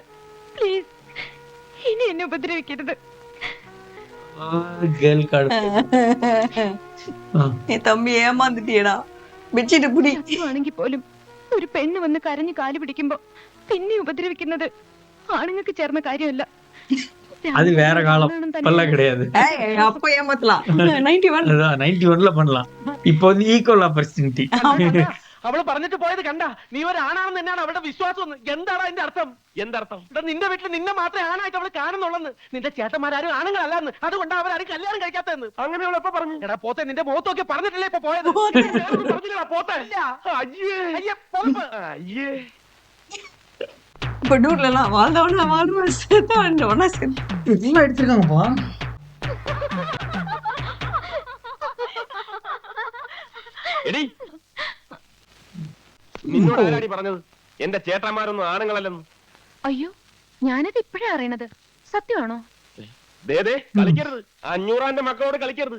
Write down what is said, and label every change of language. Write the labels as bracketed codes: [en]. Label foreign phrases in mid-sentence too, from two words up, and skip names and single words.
[ml] പ്ലീസ്, ഇനി എന്നെ ഉപദ്രവിക്കരുത്. തമ്പി ഏമാന്നിട്ടിയടാ. ആണെങ്കിൽ പോലും ഒരു പെണ്ണ് വന്ന് കരഞ്ഞു കാല് പിടിക്കുമ്പോ പിന്നെ ഉപദ്രവിക്കുന്നത് ആണുങ്ങൾക്ക് ചേർന്ന കാര്യമല്ല. [ta] அது வேற காலம், இப்பெல்லாம் கிடையாது. அப்ப ஏமாத்தலாம். 91ல பண்ணலாம். இப்போ வந்து [en] equal opportunity. [ml] അവള് പറഞ്ഞിട്ട് പോയത് കണ്ട. നീ ഒരു ആണാണെന്ന് തന്നെയാണ് അവളുടെ വിശ്വാസം. എന്താണ് അതിന്റെ അർത്ഥം? എന്തർത്ഥം? നിന്റെ വീട്ടിൽ നിന്നെ മാത്രമേ ആണായിട്ട് അവള് കാണുന്നുള്ളെന്ന്. നിന്റെ ചേട്ടന്മാരും ആണുങ്ങളല്ലെന്ന്. അതുകൊണ്ട് അവരാരും കല്യാണം കഴിക്കാത്തതെന്ന്. അങ്ങനെ അവൾ എപ്പോ പറഞ്ഞു? എടാ പോത്തെ, നിന്റെ മുഖത്തൊക്കെ പറഞ്ഞിട്ടില്ലേ ഇപ്പൊ പോയത്? പറഞ്ഞില്ല പോത്തെ. അയ്യേ അയ്യേ. [ta] படூர்லாம் வாழ்ந்தவனா வாழ்றவன் செத்தவனா செத்து எல்லாம் எடுத்துருக்காங்கப்பா. [ml] എടി, നിന്നോട് ആരാടി പറഞ്ഞത് എന്റെ ചേട്ടന്മാരൊന്നും ആണുങ്ങളല്ലെന്ന്? അയ്യോ, ഞാനത് ഇപ്പോഴാ അറിയണത്. സത്യമാണോ? കളിക്കരുത്. 500-ന്റെ മക്കളോട് കളിക്കരുത്.